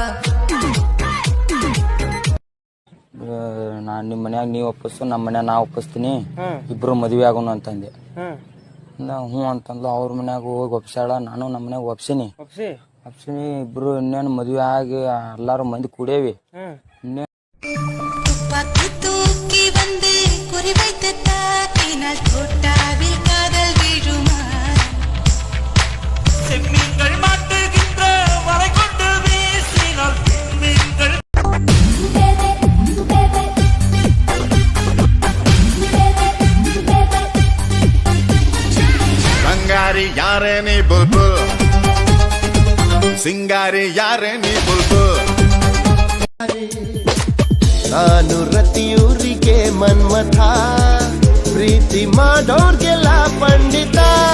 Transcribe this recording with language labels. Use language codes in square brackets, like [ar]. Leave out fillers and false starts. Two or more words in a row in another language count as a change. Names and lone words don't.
[kn] ನಾನ್ ನಿಮ್ ಮನ್ಯಾಗ ನೀವ್ ಒಪ್ಪಿಸು, ನಮ್ಮ ಮನ್ಯಾಗ ನಾ ಒಪ್ಪಿಸ್ತೀನಿ, ಇಬ್ರು ಮದ್ವೆ ಆಗೋಣ ಅಂತಂದೆ. ಹ್ಞೂ ಅಂತಂದ್ಲು. ಅವ್ರ ಮನ್ಯಾಗ ಹೋಗಿ ಒಪ್ಸಾಳ, ನಾನು ನಮ್ಮ ಮನ್ಯಾಗ ಒಪ್ಸಿನಿ. ಇಬ್ರು ಇನ್ನೇನು ಮದ್ವೆ ಆಗಿ ಎಲ್ಲಾರು ಮಂದಿ ಕೂಡೇವಿ. [ta] தூக்கி வந்து குறி வைத்து தாக்கினால் தோட்டாவில் காதல் வீழுமா. செம்மீன்கள் மாட்டுகின்ற வரை கொண்டு வீசினால் மீன்கள். [kn] ಬಂಗಾರಿ ಯಾರೇ ನೀ ಬುಲ್ಬುಲ್, ಸಿಂಗಾರಿ ಯಾರೇ ನೀ ಬುಲ್ಬುಲ್. ನಾನು ರತಿಯೂರಿಗೆ ಮನ್ಮಥ, ಪ್ರೀತಿ ಮಾಡೋರ್ಗೆಲ್ಲ ಪಂಡಿತ.